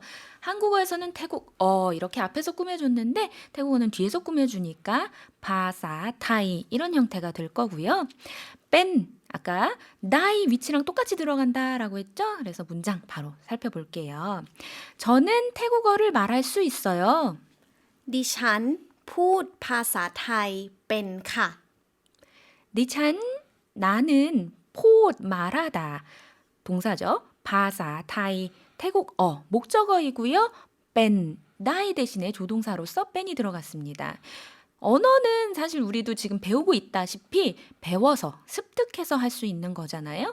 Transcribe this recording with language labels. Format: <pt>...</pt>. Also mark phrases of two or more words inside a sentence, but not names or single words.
<ko>한국어에서는 태국어 이렇게 앞에서 꾸며줬는데 태국어는 뒤에서 꾸며주니까</ko> <th>ภาษาไทย</th> <ko>이런 형태가 될 거고요. 뺀, 아까 나이 위치랑 똑같이 들어간다라고 했죠. 그래서 문장 바로 살펴볼게요. 저는 태국어를 말할 수 있어요.</ko> <th>ดิฉันพูดภาษาไทยเป็นค่ะ</th> <ko>니찬, 나는 포 말하다 동사죠.</ko> <th>ภาษาไทย,</th> <ko>태국어 목적어이고요. 뺀, 나이 대신에 조동사로서 뺀이 들어갔습니다. 언어는 사실 우리도 지금 배우고 있다시피 배워서 습득해서 할 수 있는 거잖아요.</ko>